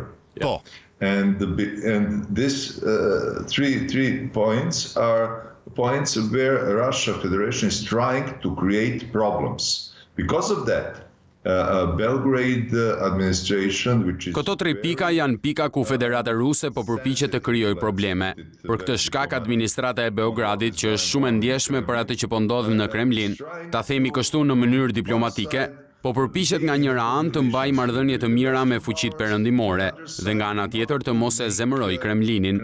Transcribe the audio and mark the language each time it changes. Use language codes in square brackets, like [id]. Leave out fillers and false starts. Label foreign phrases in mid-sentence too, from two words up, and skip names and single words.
[sq] Po. [en] And these three points are points where Russia Federation is trying to create problems. Because of that, Belgrade administration, which is [sq] Këto 3 pika janë pika ku Federata Ruse po përpiqet të krijojë probleme. Për këtë shkak administrata e Beogradit, që është shumë e ndjeshme për atë që po ndodh në Kremlin, ta themi kështu në mënyrë diplomatike, po përpiqet nga njëra anë të mbajë marrëdhënie të mira me fuqitë perëndimore dhe nga ana tjetër të mos e zemërojë Kremlinin.